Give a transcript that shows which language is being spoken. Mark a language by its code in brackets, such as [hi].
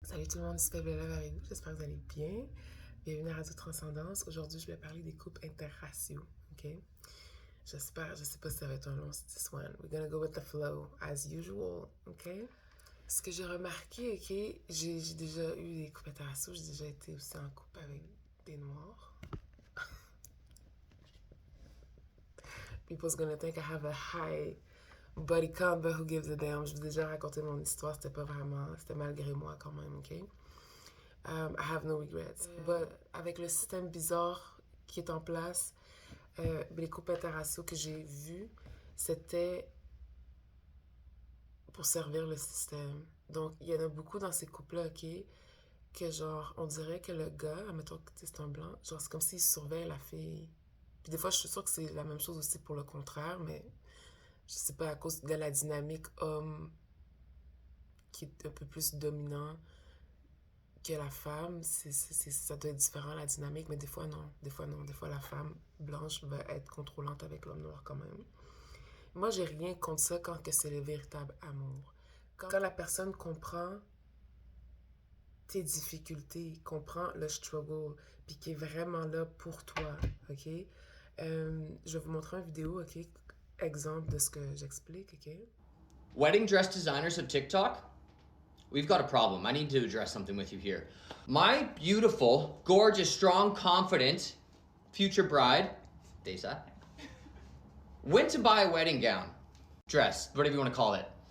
[fr] Salut tout le monde, c'est Faible Love avec vous, j'espère que vous allez bien. Bienvenue à Radio Transcendance. Aujourd'hui, je vais parler des couples interraciaux, ok? Je sais pas si ça va être un long [en] this one. We're gonna go with the flow, as usual, ok? [fr] Ce que j'ai remarqué, ok, j'ai déjà eu des couples interraciaux, j'ai déjà été aussi en couple avec des Noirs. [en] People's gonna think I have a high body count, but who gives a damn? [fr] Je vous ai déjà raconté mon histoire, c'était malgré moi quand même, ok? [en] I have no regrets. But [fr] avec le système bizarre qui est en place, les couples interraciaux que j'ai vus, c'était pour servir le système. Donc, il y en a beaucoup dans ces couples-là, ok, que genre, on dirait que le gars, admettons que c'est un blanc, genre, c'est comme s'il surveille la fille. Puis des fois, je suis sûre que c'est la même chose aussi pour le contraire, mais je sais pas, à cause de la dynamique homme qui est un peu plus dominant que la femme, ça doit être différent la dynamique, mais des fois non. Des fois non. Des fois la femme blanche va être contrôlante avec l'homme noir quand même. Moi, j'ai rien contre ça quand que c'est le véritable amour. Quand la personne comprend tes difficultés, comprend le struggle, puis qui est vraiment là pour toi, ok? Je vais vous montrer une vidéo, ok? Exemple de ce que j'explique, ok? [en] Wedding dress designers of TikTok, we've got a problem. I need to address something with you here. My beautiful, gorgeous, strong, confident future bride, Desa, went to buy a wedding gown, dress, whatever you want to call it.